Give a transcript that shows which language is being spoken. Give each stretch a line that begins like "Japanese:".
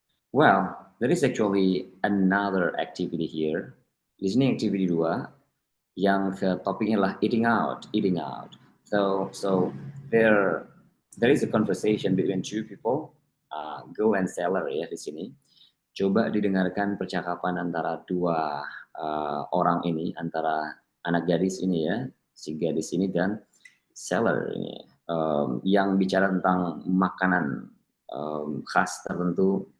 English: Well, there is actually another activity here. Listening activity
Indonesian: 2 yang topiknya adalah eating out.
English: So there is a conversation between 2 people, girl and seller
Indonesian: ya di sini. Coba didengarkan percakapan antara 2 orang ini, antara anak gadis ini ya, si gadis ini dan seller ini, yang bicara tentang makanan khas tertentu.